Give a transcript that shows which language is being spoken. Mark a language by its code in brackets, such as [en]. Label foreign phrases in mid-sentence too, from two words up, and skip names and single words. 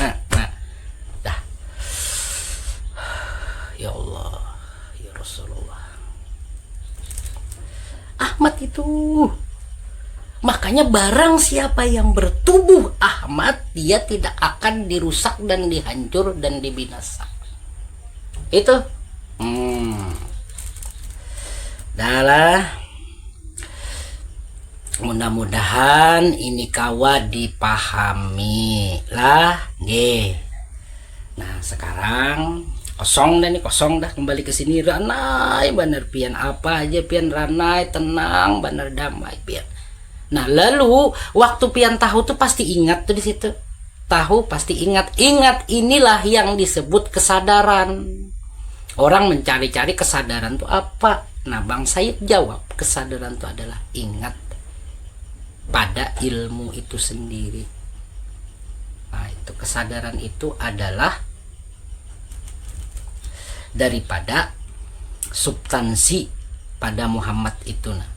[bjn] Dah. [ar] يا الله، يا رسول الله. [bjn] Ahmad itu. Makanya barang siapa yang bertubuh Ahmad, dia tidak akan dirusak dan dihancur dan dibinasa. Itu. Dahlah. Mudah-mudahan ini kawa dipahami lah, nggih. Nah, sekarang kosong dah kembali ke sini. Ranai bener pian, apa aja pian ranai, tenang bener, damai pian. Nah, lalu waktu pian tahu tuh pasti ingat tuh di situ. Tahu pasti ingat. Ingat inilah yang disebut kesadaran. Orang mencari-cari kesadaran tuh apa? Nah, Bang Said jawab, kesadaran itu adalah ingat pada ilmu itu sendiri. Nah, itu kesadaran itu adalah daripada substansi pada Muhammad itu.